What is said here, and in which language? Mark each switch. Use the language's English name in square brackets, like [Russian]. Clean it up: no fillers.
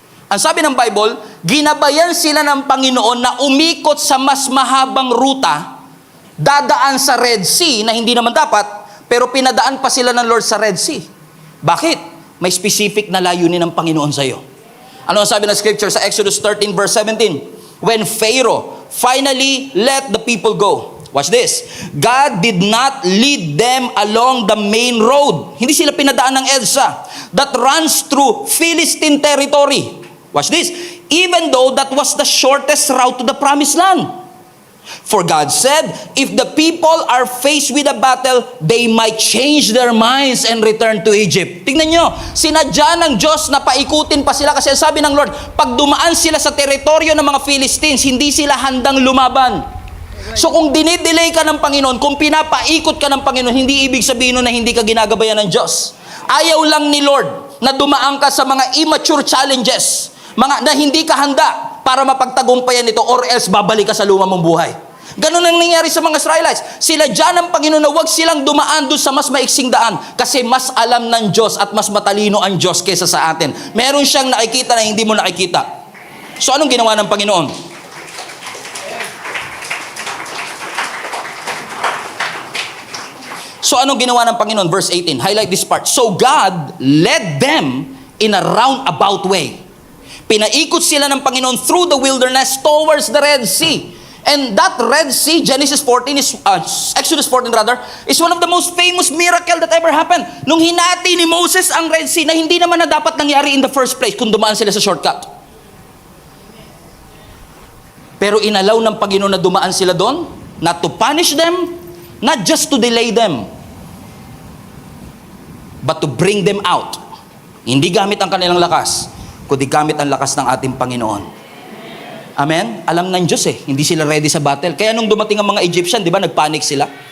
[Filipino] Ang sabi ng Bible, ginabayan sila ng Panginoon na umikot sa mas mahabang ruta, dadaan sa Red Sea na hindi naman dapat, pero pinadaan pa sila ng Lord sa Red Sea. Bakit? May specific na layunin ng Panginoon sa iyo. Ano ang sabi ng scripture sa Exodus 13 verse 17? [English] When Pharaoh finally let the people go. Watch this. God did not lead them along the main road. [Filipino] Hindi sila pinadaan ng [English] EDSA that runs through Philistine territory. Watch this. Even though that was the shortest route to the Promised Land. For God said, if the people are faced with a battle, they might change their minds and return to Egypt. [Filipino] Tingnan nyo, sinadya ng Diyos na paikutin pa sila kasi sabi ng Lord, pag dumaan sila sa teritoryo ng mga Philistines, hindi sila handang lumaban. So kung dinidelay ka ng Panginoon, kung pinapaikot ka ng Panginoon, hindi ibig sabihin na hindi ka ginagabayan ng Diyos. Ayaw lang ni Lord na dumaan ka sa mga immature challenges, mga na hindi ka handa para mapagtagumpayan ito or else babalik ka sa luma mong buhay. Ganun ang nangyari sa mga Israelites. Sila dyan ang Panginoon na huwag silang dumaan doon sa mas maiksing daan kasi mas alam ng Diyos at mas matalino ang Diyos kaysa sa atin. Meron siyang nakikita na hindi mo nakikita. So anong ginawa ng Panginoon? So anong ginawa ng Panginoon? [English] Verse 18, highlight this part. So God led them in a roundabout way. [Filipino] Pinaikot sila ng Panginoon [English] through the wilderness towards the Red Sea. And that Red Sea, Exodus 14 rather, is one of the most famous miracle that ever happened. [Filipino] Nung hinati ni Moses ang Red Sea na hindi naman na dapat nangyari [English] in the first place [Filipino] kung dumaan sila sa shortcut. Pero inalaw ng Panginoon na dumaan sila doon, [English] not to punish them, not just to delay them, but to bring them out. [Filipino] Hindi gamit ang kanilang lakas, kundi gamit ang lakas ng ating Panginoon. Amen? Alam ng Diyos hindi sila ready sa battle. Kaya nung dumating ang mga Egyptian, di ba, nagpanic sila.